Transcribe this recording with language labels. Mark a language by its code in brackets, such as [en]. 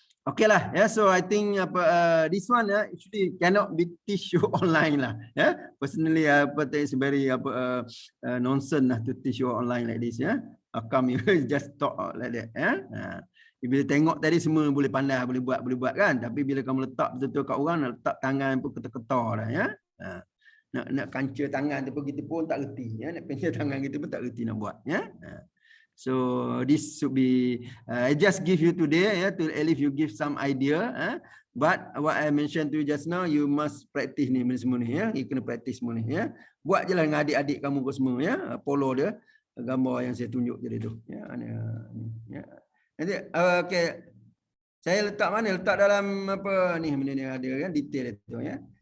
[en] Okay lah, ya. So I think this one actually cannot be teach you online lah. Ya, personally it's very nonsense lah to teach you online like this. Ya, come you just talk like that. Ya. [ms] Bila tengok tadi semua boleh pandai, boleh buat kan. Tapi bila kamu letak betul-betul kat orang, nak letak tangan pun ketar-ketar dah ya. Nak kanca tangan tu pun kita pun tak reti ya. Nak kanca tangan kita pun tak reti nak buat ya. [en] So this should be I just give you today to at least you give some idea but what I mentioned to you just now, you must practice [ms] ni semua ni ya. [en] You [ms] kena practice semua ni ya. Buat je lah dengan adik-adik kamu ke semua ya. Follow dia gambar yang saya tunjuk tadi tu ya. Ya. Nanti okey. Saya letak mana? Letak dalam ni benda ni ada kan detail itu ya.